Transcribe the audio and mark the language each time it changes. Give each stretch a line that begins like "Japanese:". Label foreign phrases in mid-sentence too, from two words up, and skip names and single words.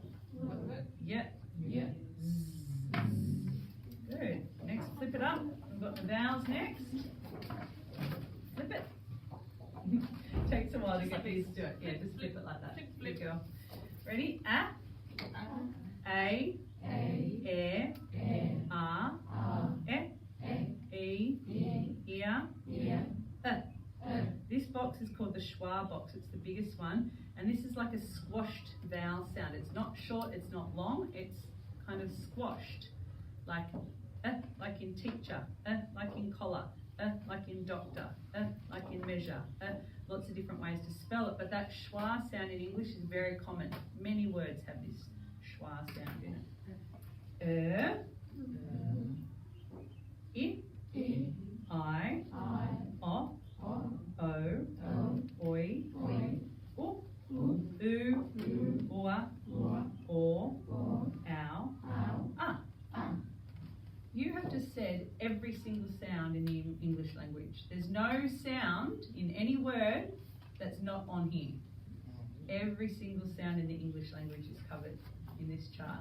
English: Yeah. Good. Next, flip it up. We've got the vowels next. Flip it. Takes a while to get used to it. Yeah, just flip it like that. Flip girl. Ready? A. A. E. A. E. Ear. This box is called the schwa box. It's the biggest one, and this is like a squashed vowel sound. It's not short, it's not long, it's kind of squashed, like in teacher, like in collar, like in doctor, like in measure. Lots of different ways to spell it, but that schwa sound in English is very common. Many words have this schwa sound in it. I, o, oi, u, ua, or, ow, ah. You have just said every single sound in the English language. There's no sound in any word that's not on here. Every single sound in the English language is covered in this chart.